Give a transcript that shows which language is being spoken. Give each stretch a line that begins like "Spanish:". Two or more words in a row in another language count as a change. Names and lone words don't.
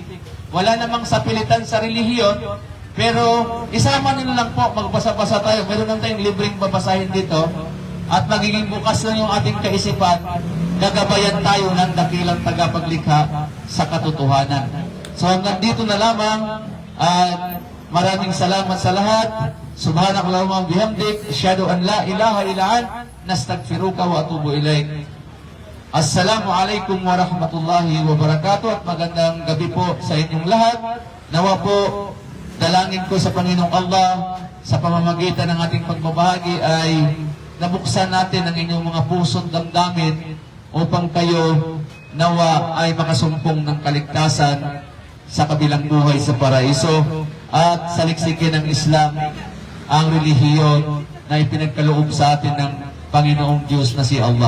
Filipino: Wala namang sapilitan sa relihiyon, pero isama niyo lang po, magbasa-basa tayo. Meron lang tayong libreng babasahin dito at magiging bukas lang yung ating kaisipan. Gagabayan tayo ng dakilang tagapaglikha sa katotohanan. So hanggang dito na lamang at maraming salamat sa lahat.
Arabic: سبحانك اللهم بحمدك أشهد أن لا إله إلا أنت نستغفرك وأتوب إليك. السلام عليكم ورحمة الله وبركاته
Filipino: at magandang gabi po sa inyong lahat. Nawa po dalangin ko sa Panginoong Allah sa pamamagitan ng ating pagbabahagi ay nabuksan natin ang inyong mga puso't damdamin upang kayo nawa ay makasumpong ng kaligtasan sa kabilang buhay sa paraiso at saliksikin ng Islam ang relihiyon na ipinagkaloob sa atin ng Panginoong Diyos na si Allah.